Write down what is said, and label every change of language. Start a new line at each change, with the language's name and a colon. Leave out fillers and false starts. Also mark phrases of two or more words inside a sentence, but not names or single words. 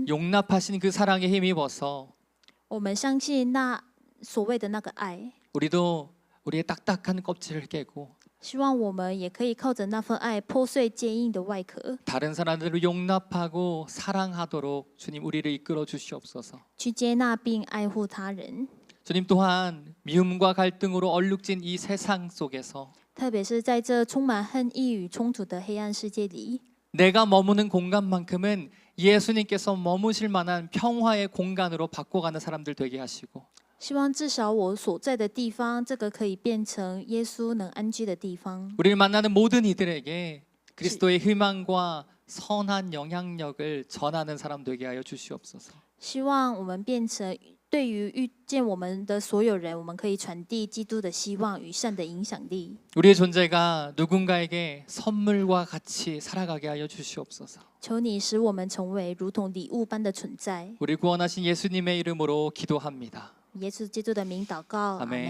Korean: 용납하신 그 사랑에 힘입어서
Chinese: 我们相信那所谓的那个爱，
Korean: 우리도 우리의 딱딱한 껍질을 깨고
Chinese: 希望我们也可以靠着那份爱破碎坚硬的外壳，
Korean: 다른 사람들을 용납하고 사랑하도록 주님 우리를 이끌어 주시옵소서.
Chinese: 去接纳并爱护他人。
Korean: 주님 또한 미움과 갈등으로 얼룩진 이 세상 속에서
Chinese: 特别是在这充满恨意与冲突的黑暗世界里，
Korean: 내가 머무는 공간만큼은 예수님께서 머무실 만한 평화의 공간으로 바꿔가는 사람들 되게 하시고
Chinese: 希望至少我所在的地方，这个可以变成耶稣能安居的地方。
Korean: 우리를 만나는 모든 이들에게 그리스도의 희망과 선한 영향력을 전하는 사람 되게 하여 주시옵소서.
Chinese: 希望我们变成对于遇见我们的所有人，我们可以传递基督的希望与善的影响力。
Korean: 우리의 존재가 누군가에게 선물과 같이 살아가게 하여 주시옵소서.
Chinese: 求你使我们成为如同礼物般的存在。
Korean: 우리 구원하신 예수님의 이름으로 기도합니다.
Chinese: 耶稣基督的名祷告，阿
Korean: 아멘.
Chinese: 门。